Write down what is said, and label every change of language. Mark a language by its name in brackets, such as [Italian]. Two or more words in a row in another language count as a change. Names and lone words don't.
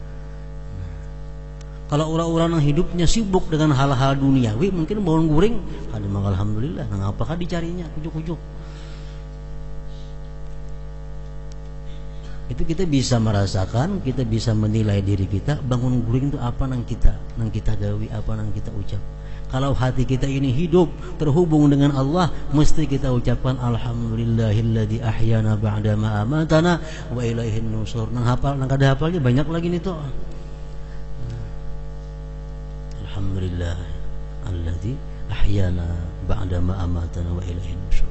[Indonesian] Kalau orang-orang yang hidupnya sibuk dengan hal-hal duniawi, mungkin bangun guring, alhamdulillah, nah apakah dicarinya ujuk-ujuk? Itu kita bisa merasakan, kita bisa menilai diri kita. [Banjar] Bangun guring itu apa nang kita gawi, apa nang kita ucap. [Indonesian] Kalau hati kita ini hidup terhubung dengan Allah, mesti kita ucapkan [Arabic] الحمد لله الذي أحيانا بعد ما أماتنا وإليه النشور. [Banjar] Nang kada hafalnya banyak lagi nih toh. [Arabic] الحمد لله الذي أحيانا بعد ما أماتنا وإليه النشور.